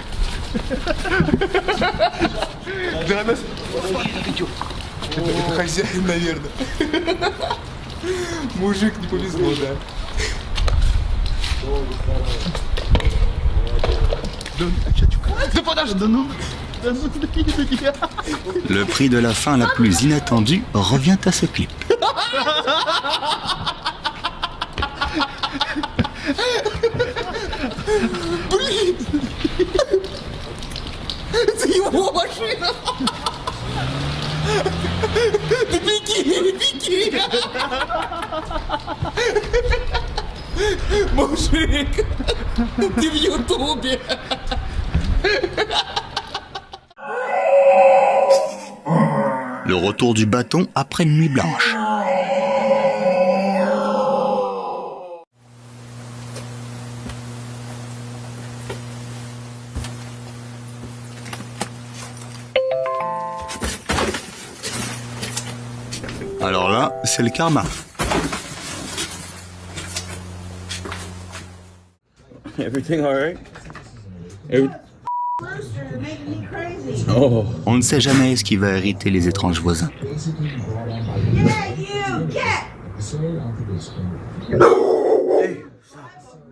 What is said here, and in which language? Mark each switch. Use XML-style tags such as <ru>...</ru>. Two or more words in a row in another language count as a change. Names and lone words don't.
<ru>Да, нас... Это хозяин, наверное. Мужик, не повезло, да. Да подожди, да ну...</ru> <fr>Le prix de la fin la plus inattendue revient à ce clip.</fr> <ru>Блин! Это его машина! Да беги, беги! Мужик! Ты в Ютубе!</ru> <fr>Le retour du bâton après une nuit blanche. Alors là, c'est le karma.</fr> <en>Everything alright? Oh.</en> <fr>On ne sait jamais ce qui va hériter les étranges voisins.</fr> <en>Yeah, you cat.</en>